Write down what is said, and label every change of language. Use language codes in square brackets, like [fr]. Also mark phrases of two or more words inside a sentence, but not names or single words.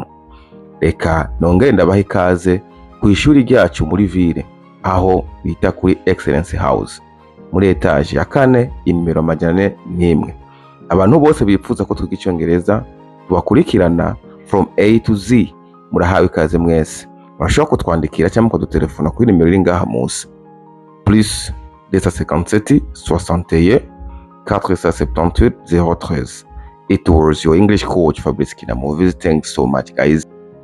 [rn] Reka nongere ndabaha ikaze ku ishuri ryacu muri ville aho bita kuri Excellence House muri etage ya 4 inimero 401. Abantu bose bipfuza ko twiga Icyongereza tubakurikirana [en] from A to Z, [rn] murahawe ikaze mwese. Murashobora kutwandikira cyangwa kudutelefona kuri nimero iri ngaha munsi. [en] Plus 257 61 478 013. It was your English coach Fabrice Kinamo. Thanks so much, guys.